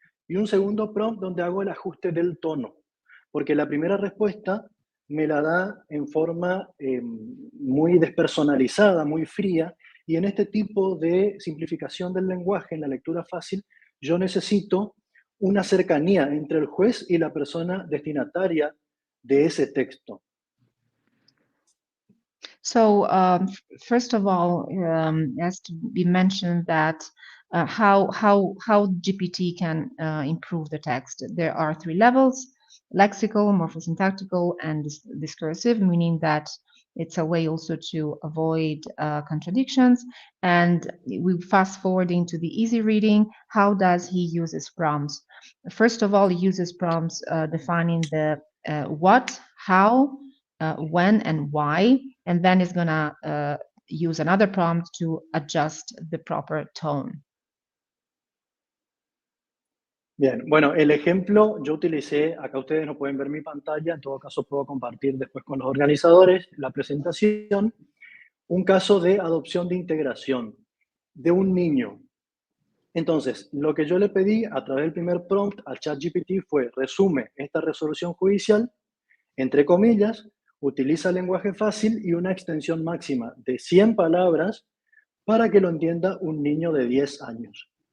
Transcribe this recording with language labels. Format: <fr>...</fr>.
<es>Y un segundo prompt donde hago el ajuste del tono. Porque la primera respuesta me la da en forma muy despersonalizada, muy fría. Y en este tipo de simplificación del lenguaje, en la lectura fácil, yo necesito una cercanía entre el juez y la persona destinataria de ese texto.</es> <en>So first of all, has to be mentioned that how GPT can improve the text. There are 3 levels: lexical, morphosyntactical, and discursive, meaning that it's a way also to avoid contradictions. And we fast forwarding to the easy reading. How does he use his prompts? First of all, he uses prompts defining the what, how, when, and why, and then is gonna use another prompt to adjust the proper tone.</en> <es>Bien, bueno, el ejemplo yo utilicé, acá ustedes no pueden ver mi pantalla, en todo caso puedo compartir después con los organizadores la presentación, un caso de adopción de integración de un niño. Entonces, lo que yo le pedí a través del primer prompt al ChatGPT fue: resume esta resolución judicial, entre comillas, utiliza lenguaje fácil y una extensión máxima de 100 palabras para que lo entienda un niño de 10 años.</es>